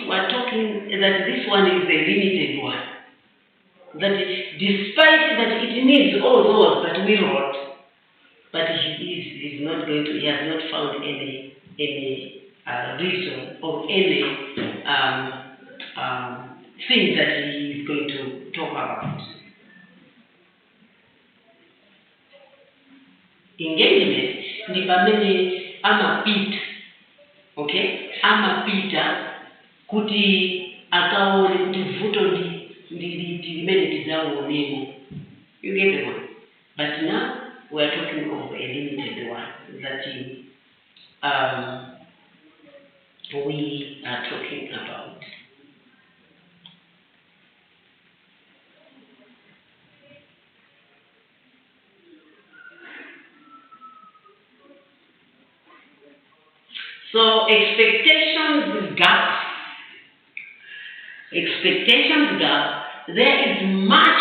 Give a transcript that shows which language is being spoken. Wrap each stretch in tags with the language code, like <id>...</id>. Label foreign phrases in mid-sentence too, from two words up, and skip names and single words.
<en>We're talking that this one is a limited one. That despite that it needs all those that we wrote, but he has not found any reason or any thing that he is going to talk about.</en> <ny>Engagement ni pamene amapita, okay? Amapita kuti akaone kuti vuto limene tizaonemo.</ny> <en>You get the one? But now we are talking of a limited one that we are talking about. So expectations gap, there is much</en>